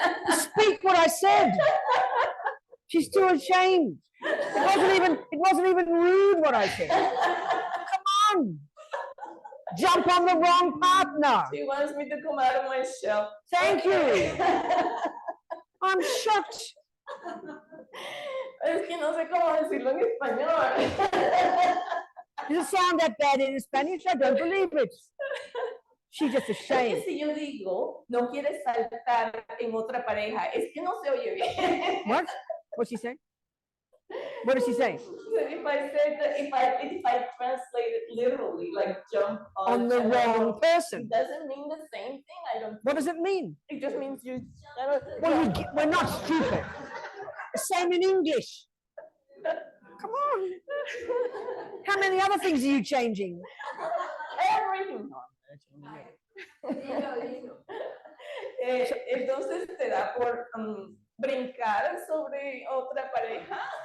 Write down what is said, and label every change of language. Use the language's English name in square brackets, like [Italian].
[English] Speak what I said. She's too ashamed. It wasn't even rude what I said. Come on. Jump on the wrong partner. She wants me to come out of my shell. Thank you. I'm shocked. [Spanish] Es que no sé cómo decirlo en español. [English] Does it sound that bad in Spanish? I don't believe it. She's just [Spanish] Es [English] ashamed. [Spanish] que si yo digo, no quieres saltar en otra pareja, es que no se oye bien. [English] What? What's she saying? What does she say? So if I said that, if I translate it literally, like jump On the wrong person. it doesn't mean the same thing. I don't. What does it mean? It just means you. Well, we're not stupid. The same in English. Come on. How many other things are you changing? Everything. [Spanish] Entonces te da por brincar sobre otra pareja.